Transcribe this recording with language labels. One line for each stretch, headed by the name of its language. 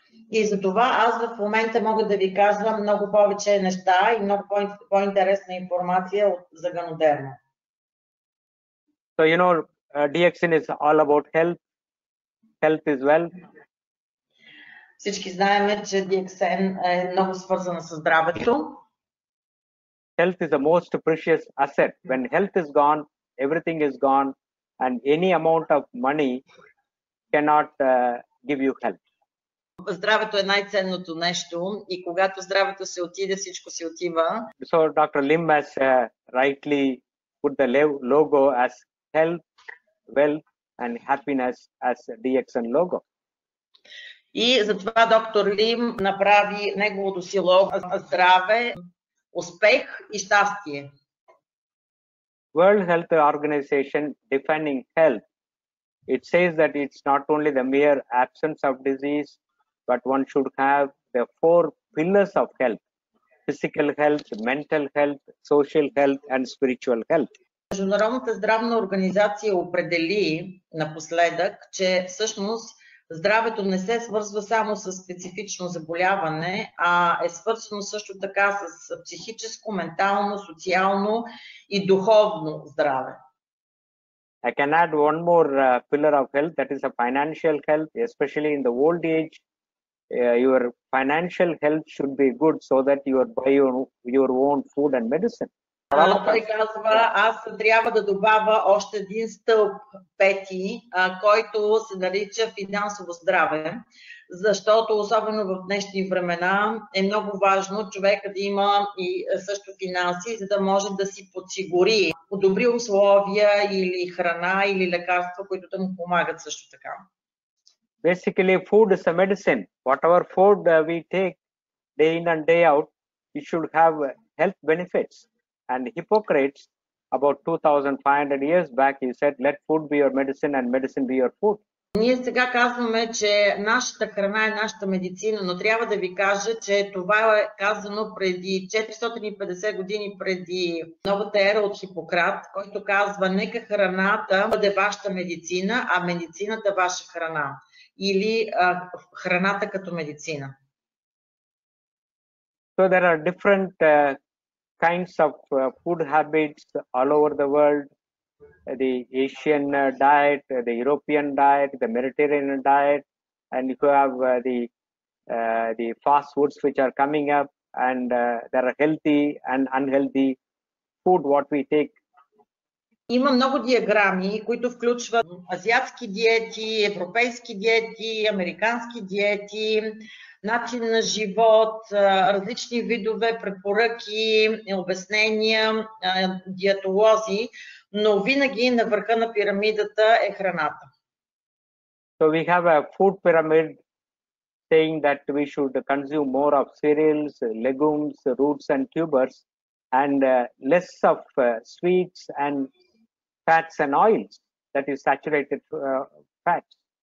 Bulgarian: И за това аз в момента мога да ви кажа много повече неща и много по-интересна информация за ганодерма.
English: So you know, DXN is all about health. Health is wealth.
Bulgarian: Всички знаем, че DXN е много свързана с здравето.
English: Health is the most precious asset. When health is gone, everything is gone, and any amount of money cannot give you health.
Bulgarian: Здравето е най-ценното нещо и когато здравето се отиде, всичко се отива.
English: So Dr. Lim has rightly put the logo as health, wealth and happiness as DXN logo.
Bulgarian: И затова доктор Лим направи неговото си лого здраве, успех и щастие.
English: World Health Organization defining health, it says that it's not only the mere absence of disease, but one should have the 4 pillars of health: physical health, mental health, social health and spiritual health.
Bulgarian: Международната здравна организация определи напоследък, че всъщност здравето не се свързва само с специфично заболяване, а е свързано също така с психическо, ментално, социално и духовно здраве.
English: I can add one more pillar of health, that is a financial health, especially in the old age. Your financial health should be good so that you buy your own food and medicine.
Bulgarian: Той казва, аз трябва да добавя още един стълб, пети, който се нарича финансово здраве, защото особено в днешни времена е много важно човека да има и също финанси, за да може да си подсигури добри условия или храна или лекарства, които да му помагат също така.
English: Basically, food is a medicine. Whatever food we take day in and day out, it should have health benefits. And Hippocrates, about 2500 years back, he said, let food be your medicine and medicine be your food.
Bulgarian: Ние сега казваме, че нашата храна е нашата медицина, но трябва да ви кажа, че това е казано преди 450 години преди новата ера от Хипократ, който казва, нека храната бъде вашата медицина, а медицината ваша храна. Или храната като медицина.
English: So there are different kinds of food habits all over the world. The Asian diet, the European diet, the Mediterranean diet, and you have the fast foods which are coming up, and there are healthy and unhealthy food what we take.
Bulgarian: Има много диаграми, които включват азиатски диети, европейски диети, американски диети, начин на живот, различни видове препоръки, обяснения, диетолози, но винаги на върха на пирамидата е храната.
English: So we have a food pyramid saying that we should consume more of cereals, legumes, roots and tubers, and less of sweets and fats and oils, that is saturated fats.